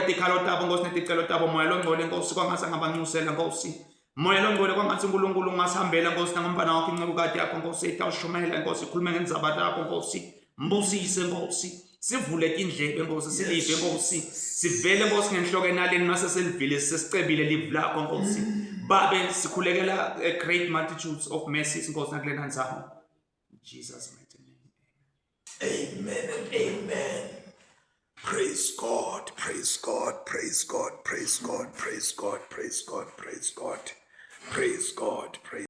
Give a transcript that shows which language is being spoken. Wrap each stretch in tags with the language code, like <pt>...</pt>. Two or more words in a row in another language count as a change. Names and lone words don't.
<ss>tikhalo tabo Nkosi neticelo tabo moya longcwele Nkosi kwangase ngabanxusela Nkosi moya longcwele kwangase uNkulunkulu ungasihambela Nkosi nangombana wakho incebukati yakho Nkosi itawushumela Nkosi ikhulume ngendzaba lakho Nkosi mbusise Nkosi sivule indlebe Nkosi silive Nkosi sivele Nkosi ngenhloko enaleni mase selivile sesicebile live lakho Nkosi babe sikhulekela</ss> <en>great multitudes of mercies</en> <ss>Nkosi nakulena ndzaba</ss> <en>Jesus mighty name Amen and amen. Praise God, praise God, praise God, praise God, praise God, praise God, praise God, praise God, praise</en>